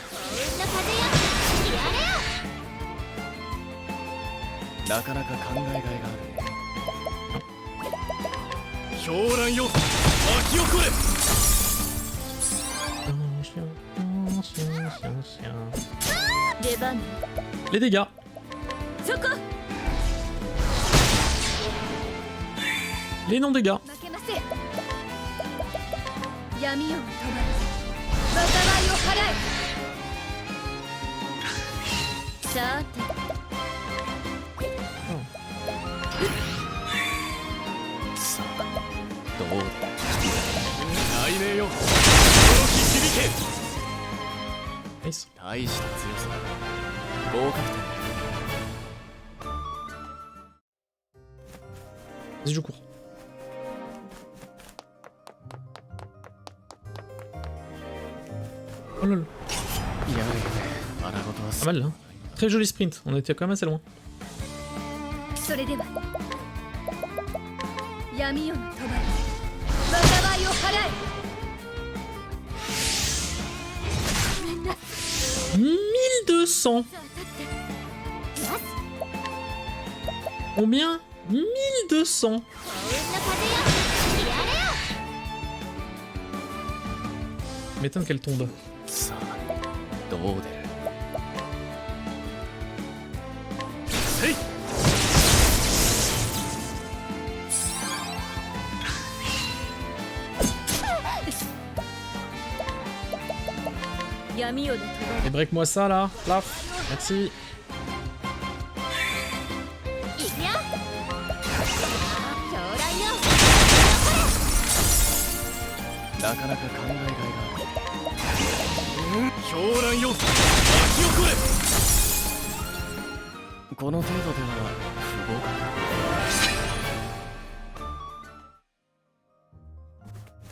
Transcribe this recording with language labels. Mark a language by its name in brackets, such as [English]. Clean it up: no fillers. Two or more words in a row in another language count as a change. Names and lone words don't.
[Japanese] なかなか考えがいがあるね。狂乱よ、巻き起これ。出番。 [French] Les dégâts. [Japanese] そこ。 [French] Les non-dégâts. [Japanese] 負けません。闇夜を飛ばす。災いを払え。さて。さあ、どうだ。雷鳴よ、驚き響け。 [French] Nice. [Japanese] 大した強さだ。合格点。 [French] Vas-y, je cours. Oh là là. Pas mal là. Très joli sprint, on était quand même assez loin. [Japanese] それでは闇夜の帳災いを払え。ごめんな。 1200. さあ立って。よし。 [French] Combien? 1200. [Japanese] 幸運の風よ。やれよ。 [French] M'étonne qu'elle tombe. [Japanese] さあ、どう出る。せい。闇夜の帳。 [French] Et break-moi ça là. Plaf. Merci. [Japanese] いくよ。狂乱よ。なかなか考えがいがある。狂乱よ、巻き起これ。この程度では不合格。